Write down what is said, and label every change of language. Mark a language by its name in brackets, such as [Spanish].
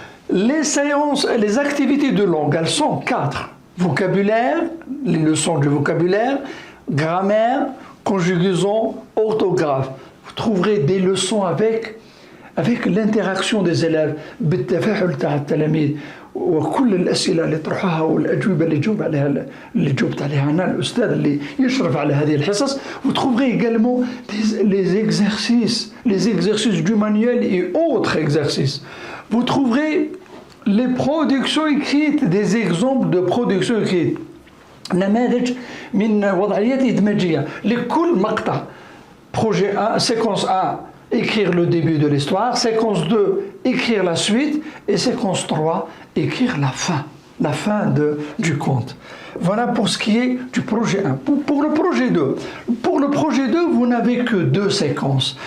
[French] Les activités de langue, elles sont 4. Vocabulaire, les leçons du vocabulaire, grammaire, conjugaison, orthographe. Vous trouverez des leçons avec l'interaction des élèves. [Arabic] بالتفاعل تاع التلاميذ وكل الأسئلة اللي طرحوها والأجوبة اللي جاوب عليها اللي جاوبت عليها أنا الأستاذ اللي يشرف على هذه الحصص. [French] Vous trouverez également les exercices du manuel et autres exercices. Vous trouverez les productions écrites, des exemples de productions écrites. [Arabic] نماذج من وضعيات إدماجية لكل مقطع. [French] Projet 1, séquence 1, écrire le début de l'histoire. Séquence 2, écrire la suite. Et séquence 3, écrire la fin du conte. Voilà pour ce qui est du projet 1. Pour le projet 2. Pour le projet 2, vous n'avez que 2 séquences.